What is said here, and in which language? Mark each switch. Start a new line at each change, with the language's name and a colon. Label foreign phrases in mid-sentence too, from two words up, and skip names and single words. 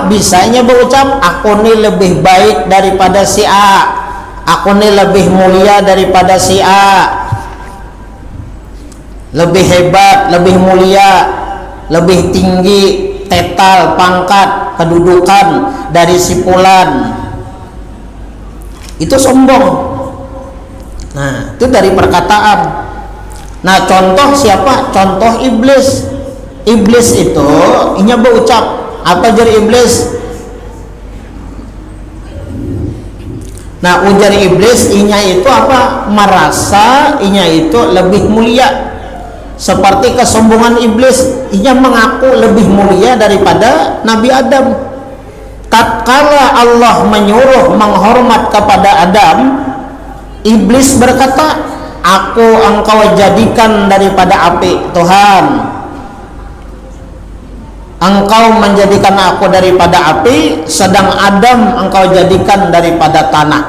Indonesian: Bisanya berucap aku ini lebih baik daripada si A, aku ini lebih mulia daripada si A, lebih hebat, lebih mulia, lebih tinggi tetal, pangkat, kedudukan dari si fulan. Itu sombong. Nah, itu dari perkataan. Nah, contoh siapa? Contoh iblis.
Banjar: Iblis itu inya berucap Apa jar iblis? Nah, ujar iblis, inya itu apa?
Indonesian: Merasa inya itu lebih mulia. Seperti kesombongan iblis, inya mengaku lebih mulia daripada Nabi Adam. Tatkala Allah menyuruh menghormat kepada Adam, iblis berkata, aku engkau jadikan daripada api, Tuhan. Engkau menjadikan aku daripada api, sedang Adam engkau jadikan daripada tanah.